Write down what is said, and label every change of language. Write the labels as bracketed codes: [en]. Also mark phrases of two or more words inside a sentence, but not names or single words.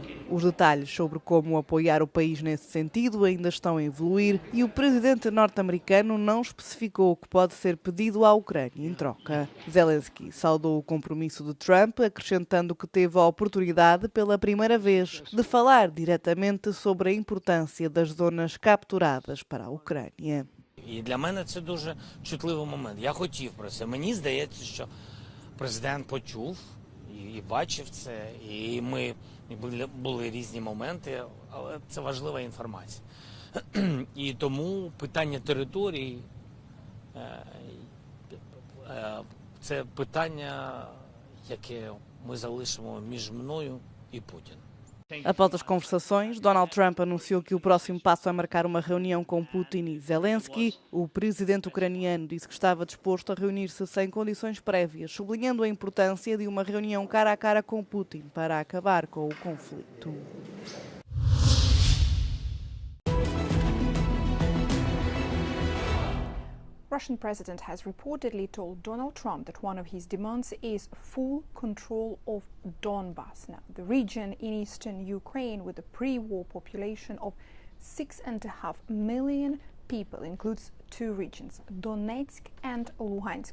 [pt] Os detalhes sobre como apoiar o país nesse sentido ainda estão a evoluir e o presidente norte-americano não especificou o que pode ser pedido à Ucrânia em troca. Zelensky saudou o compromisso de Trump, acrescentando que teve a oportunidade, pela primeira vez, de falar diretamente sobre a importância das zonas capturadas para a Ucrânia. [uk] І для мене це дуже чутливий момент. Я хотів про це. Мені здається, що президент почув і бачив це, і ми були різні моменти, але це важлива інформація. І тому питання території це питання, яке ми залишимо між мною і Путіним. [pt] Após as conversações, Donald Trump anunciou que o próximo passo é marcar uma reunião com Putin e Zelensky. O presidente ucraniano disse que estava disposto a reunir-se sem condições prévias, sublinhando a importância de uma reunião cara a cara com Putin para acabar com o conflito. [en] Russian president has reportedly told Donald Trump that one of his demands is full control of Donbas, now the region in eastern Ukraine with a pre-war population of 6.5 million people, includes two regions, Donetsk and Luhansk.